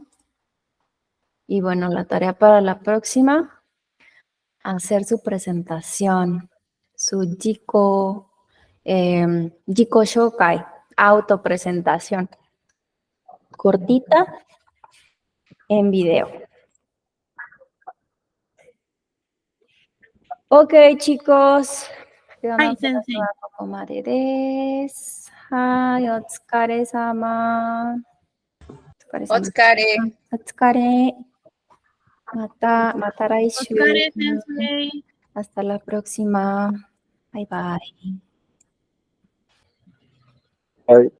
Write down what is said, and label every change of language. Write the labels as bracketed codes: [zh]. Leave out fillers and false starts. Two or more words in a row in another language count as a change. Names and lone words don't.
[es] Y bueno, la tarea para la próxima, hacer su presentación, su [ja] 自己紹介, [es] autopresentación, cortita en video. Ok, chicos. Ay, sensei. [ja] はい、お疲れ様. Otsukare. Otsukare. また来週. お疲れ、先生. [es] Hasta la próxima. [en] Bye bye. [es] Ahí.